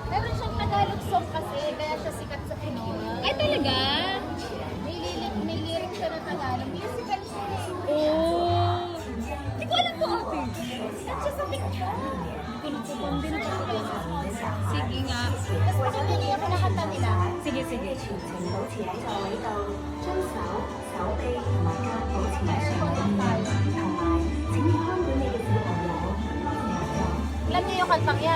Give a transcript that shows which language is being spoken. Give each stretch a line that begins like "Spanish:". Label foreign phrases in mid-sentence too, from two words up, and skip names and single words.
Filipino: Meron siyang Tagalog song kasi, kaya siya sikat sa Pinoy. Ay, talaga? May lyric siya na Tagalog. Musical siya. Oh. Hindi ko alam po, ate. Sikat siya sa TikTok. Pinagpapambin ko. Sige nga. Tapos pakinggan niyo yung kinakanta nila. Sige, sige.
Cantonese: 全程保持喺座位度，將手、手臂同埋腳保持上空，同埋請你看管你嘅小朋友，合作。
Filipino: Alam niyo yung kantang yan?